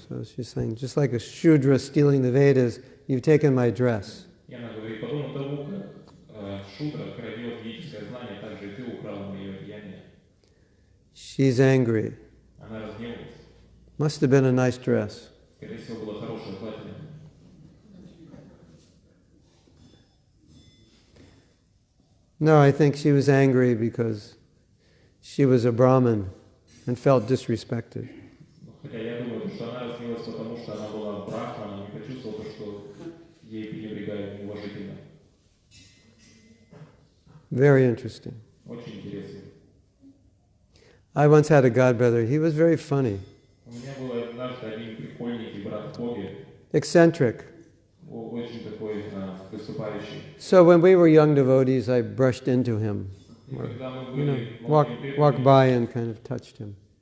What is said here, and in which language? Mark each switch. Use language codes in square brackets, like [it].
[en] So she's saying, just like a Shudra stealing the Vedas, you've taken my dress. [ru] И она говорит, подобно тому, как Шудра крадет ведическое знание, так же и ты украл мое одеяние. [en] She's angry. [ru] Она разгневалась. [en] Must have been a nice dress. [ru] Скорее всего, было хорошее платье. [en] No, I think she was angry because she was a Brahmin and felt disrespected. [ru] Хотя я думаю, что она разгневалась, потому что она была брахманом и почувствовала, что ей пренебрегают неуважительно. [en] Very interesting. [ru] Очень интересно. [en] I once had a godbrother. He was very funny, [ru] У меня был однажды один прикольненький брат в Боге, [en] eccentric. [ru] очень такой [en] So when we were young devotees, I brushed into him, or, walk by and kind of touched him.